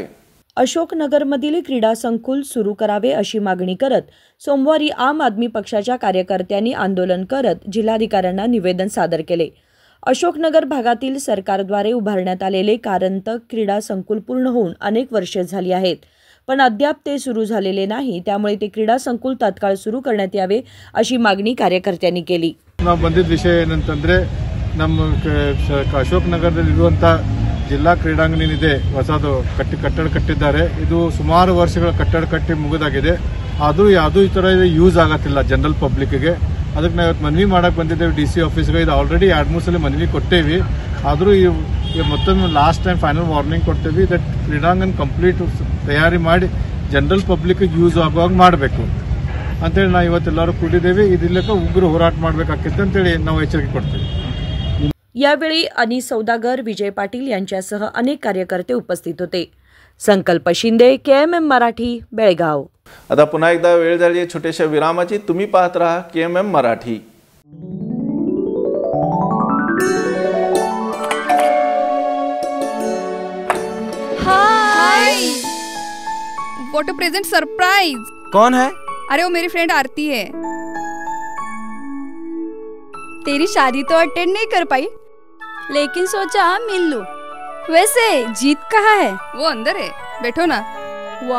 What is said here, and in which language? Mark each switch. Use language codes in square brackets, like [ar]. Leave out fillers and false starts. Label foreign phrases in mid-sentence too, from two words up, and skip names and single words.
[mr] अशोकनगरमधील क्रीडा संकुल सुरू करावे अशी मागणी करत सोमवारी आम आदमी पक्षाच्या कार्यकर्त्यांनी आंदोलन करत जिल्हाधिकाऱ्यांना निवेदन सादर केले. अशोकनगर भागातील सरकारद्वारे उभारण्यात आलेले कारंतक क्रीडा संकुल पूर्ण होऊन अनेक वर्षे झाली आहेत, पण अद्याप ते सुरू झालेले नाही. त्यामुळे ते क्रीडा संकुल तात्काळ सुरू करण्यात यावे अशी मागणी कार्यकर्त्यांनी केली. [kn] ನಾವು ಬಂದಿದ್ದ ವಿಷಯ ಏನಂತಂದ್ರೆ ನಮ್ಮ ಅಶೋಕನಗರದಲ್ಲಿರುವಂಥ ಜಿಲ್ಲಾ ಕ್ರೀಡಾಂಗಣ ಏನಿದೆ ಹೊಸದು ಕಟ್ಟಡ ಕಟ್ಟಿದ್ದಾರೆ. ಇದು ಸುಮಾರು ವರ್ಷಗಳ ಕಟ್ಟಡ ಕಟ್ಟಿ ಮುಗಿದಾಗಿದೆ. ಆದರೂ ಯಾವುದೂ ಈ ಥರ ಯೂಸ್ ಆಗತ್ತಿಲ್ಲ [en] general publicಗೆ. [kn] ಅದಕ್ಕೆ ನಾವು ಇವತ್ತು ಮನವಿ ಮಾಡಕ್ಕೆ ಬಂದಿದ್ದೇವೆ [en] DC officeಗೆ. [kn] ಇದು ಆಲ್ರೆಡಿ 2-3 ಸಲ ಮನವಿ ಕೊಟ್ಟೇವಿ. ಆದರೂ ಮತ್ತೊಮ್ಮೆ [en] last time final warning [kn] ಕೊಡ್ತೇವೆ ದಟ್ ಕ್ರೀಡಾಂಗಣ ಕಂಪ್ಲೀಟ್ ತಯಾರಿ ಮಾಡಿ [en] general public use [kn] ಆಗುವಾಗ ಮಾಡಬೇಕು ಅಂತೇಳಿ ನಾವು ಇವತ್ತೆಲ್ಲರೂ ಕೂಡಿದ್ದೇವೆ. ಇದಕ್ಕೆ ಉಗ್ರ ಹೋರಾಟ ಮಾಡಬೇಕಾಗಿತ್ತು ಅಂತೇಳಿ ನಾವು ಎಚ್ಚರಿಕೆ ಕೊಡ್ತೇವೆ. [mr] यावेळी अनिस सौदागर, विजय पाटील यांच्यासह अनेक कार्यकर्ते उपस्थित होते. संकल्प शिंदे, KMM मराठी, बेळगाव. आता पुन्हा एकदा वेळ झाली छोट्याशा विरामाची. तुम्ही पाहत राहा KMM मराठी. [en] हाय, what a present surprise. [hi] कौन है? अरे वो मेरी फ्रेंड आरती है. तेरी शादी तो अटेंड नहीं कर पाई, लेकिन सोचा मिल लूं. वैसे जीत कहाँ है? वो अंदर है, बैठो ना.